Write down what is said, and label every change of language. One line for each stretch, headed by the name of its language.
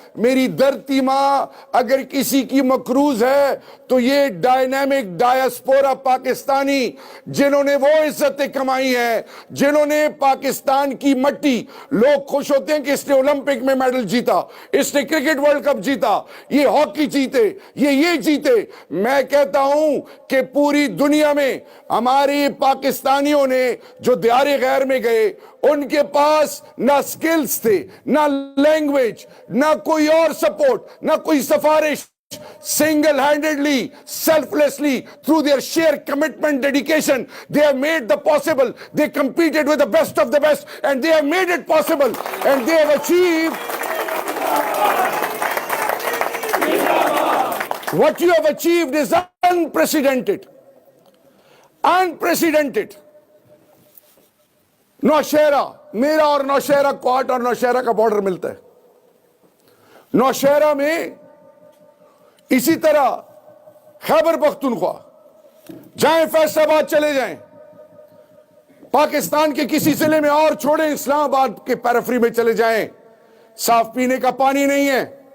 Urdu: میری دھرتی ماں اگر کسی کی مقروض ہے تو یہ ڈائنامک ڈائسپورا پاکستانی جنہوں نے وہ عزتیں کمائی ہیں, جنہوں نے پاکستان کی مٹی, لوگ خوش ہوتے ہیں کہ اس نے اولمپک میں میڈل جیتا, اس نے کرکٹ ورلڈ کپ جیتا, یہ ہاکی جیتے, یہ جیتے. میں کہتا ہوں کہ پوری دنیا میں ہمارے پاکستانیوں نے جو دیار غیر میں گئے, ان کے پاس نہ سکلز تھے, نہ لینگویج, نہ کوئی اور سپورٹ, نہ کوئی سفارش.
English: Single handedly, selflessly, through their sheer commitment, dedication, they have made the possible. They competed with the best of the best and they have made it possible, and they have achieved what you have achieved is unprecedented. Unprecedented.
Urdu: Nowshera, میرا اور نوشہرہ کوٹ اور نوشہرہ کا border ملتا ہے. نوشہرہ میں اسی طرح خیبر پختونخوا, جائیں فیصل آباد چلے جائیں, پاکستان کے کسی ضلع میں اور چھوڑیں, اسلام آباد کے پیرفری میں چلے جائیں, صاف پینے کا پانی نہیں ہے.